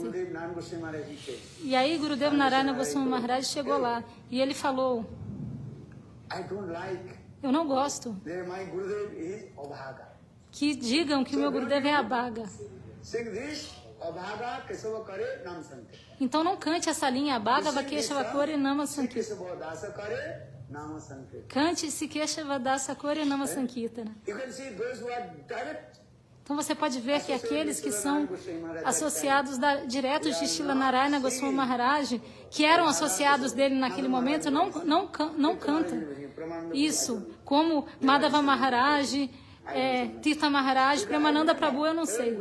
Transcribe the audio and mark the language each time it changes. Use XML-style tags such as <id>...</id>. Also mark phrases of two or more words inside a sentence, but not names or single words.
<pt>E aí Gurudev Narayana Goswami Maharaj chegou lá e ele falou: eu não gosto que digam que o meu Gurudev é a Bhaga. Então não cante essa linha</pt> <bn>ভাগবা কেশব করে নাম সংকীর্তন.</bn> <pt>Cante</pt> <bn>সে কেশব দাস করে নাম সংকীর্তন.</bn> <pt>Então você pode ver que aqueles que são associados diretos de Srila Narayana Goswami Maharaj, que eram associados dele naquele momento, não cantam isso, como Madhava Maharaj, Tirtha Maharaj, Premananda Prabhu, eu não sei.</pt>